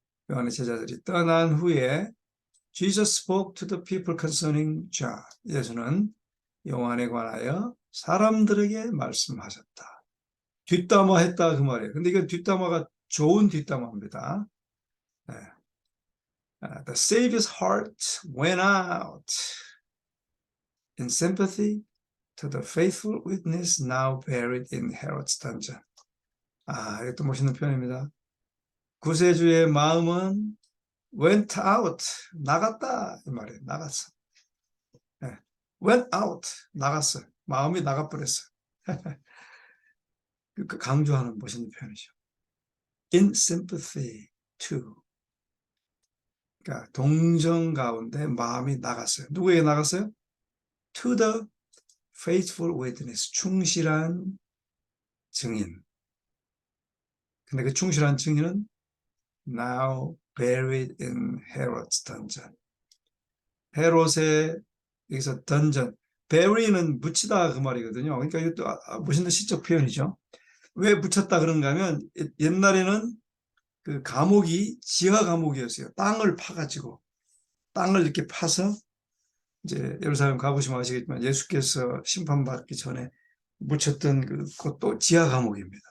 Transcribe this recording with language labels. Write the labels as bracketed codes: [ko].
[ko] 요한의 제자들이 떠난 후에 [en] Jesus spoke to the people concerning John. [ko] 예수는 요한에 관하여 사람들에게 말씀하셨다. 뒷담화했다 그 말이에요. 근데 이거 뒷담화가 좋은 뒷담화입니다. 네. [en] The Savior's heart went out in sympathy to the faithful witness now buried in Herod's dungeon. [ko] 이것도 멋있는 표현입니다. 구세주의 마음은 [en] went out, [ko] 나갔다 이 말이에요. 나갔어. 네. [en] went out, [ko] 나갔어. 마음이 나가버렸어. 강조하는 멋있는 표현이죠. [en] in sympathy to, [ko] 그러니까 동정 가운데 마음이 나갔어요. 누구에게 나갔어요? [en] to the faithful witness, [ko] 충실한 증인. 근데 그 충실한 증인은 [en] now buried in Herod's dungeon. [ko] 헤롯의 여기서 던전, bury는 묻히다 그 말이거든요. 그러니까 이것도 멋있는 시적 표현이죠. 왜 묻혔다 그런가 하면 옛날에는 그 감옥이 지하 감옥이었어요. 땅을 파가지고 땅을 이렇게 파서 이제 예루살렘 가보시면 아시겠지만 예수께서 심판받기 전에 묻혔던 그것도 지하 감옥입니다.